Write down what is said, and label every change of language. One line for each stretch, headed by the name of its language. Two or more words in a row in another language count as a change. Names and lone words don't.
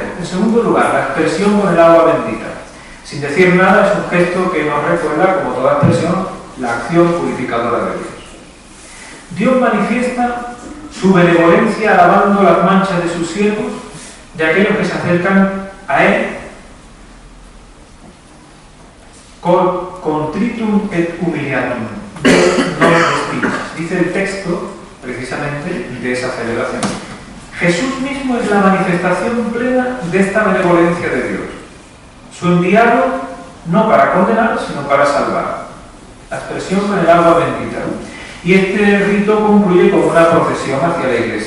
Spanish: En segundo lugar, la expresión con el agua bendita. Sin decir nada, es un gesto que nos recuerda, como toda expresión, la acción purificadora de Dios. Dios manifiesta su benevolencia lavando las manchas de sus siervos y aquellos que se acercan a Él
Latin: contritum et humiliatum,
Spanish: no despidas. Dice el texto, precisamente, de esa celebración. Jesús mismo es la manifestación plena de esta benevolencia de Dios. Su enviado no para condenar, sino para salvar. La expresión con el agua bendita. Y este rito concluye con una procesión hacia la iglesia.